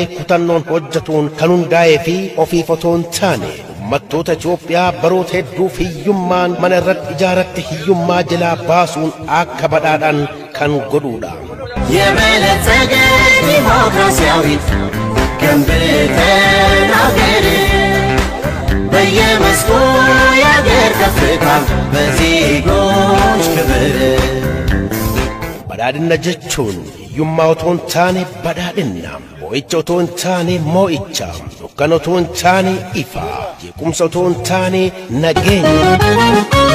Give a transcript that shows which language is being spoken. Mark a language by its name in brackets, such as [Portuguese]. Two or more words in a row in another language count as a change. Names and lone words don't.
[Oromo] kutannoon hojjetuun kan hundaa'ee fi ofiif otoo hin taane uummattoota Itoophiyaa baroota hedduuf hiyyummaan mana irratti ijaarratti hiyyummaa jalaa baasuun akka badhaadhan kan godhuudha. [Amharic] የበለጸገ ዲሞክራሲያዊት ገንብተን አገር በየመስኩ የአገር ከፍታ በዜጎች ክብር [Oromo] badhaadhina jechuun hiyyummaa otoo hin taane badhaadhina, mo'icha otoo hin taane mo'icha, dukkana otoo hin taane ifa, jeequmsa otoo hin taane nageenya.